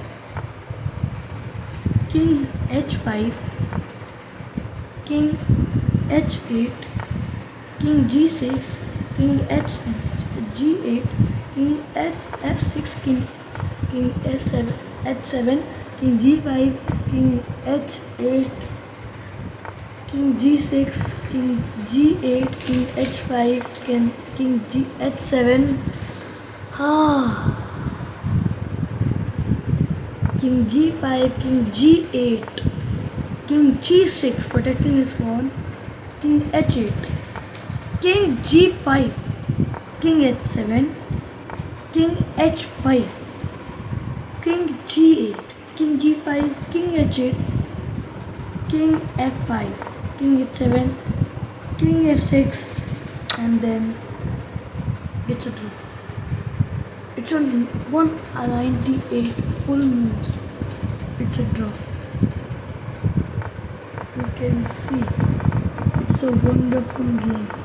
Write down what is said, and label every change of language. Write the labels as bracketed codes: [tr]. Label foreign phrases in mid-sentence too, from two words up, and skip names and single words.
[en] king h5, king h8, king g6, king g8, king f6, king f7, h7, king g5, king h8, king g6, king g8, king h5, king h7, king g5, king g8, king g6 protecting his pawn, king h8, king g5, king h7, king h5, king g8, king g5, king h8, king f5, king h7, king f6, and then it's a draw. It's on 198 full moves. It's a draw. You can see it's a wonderful game.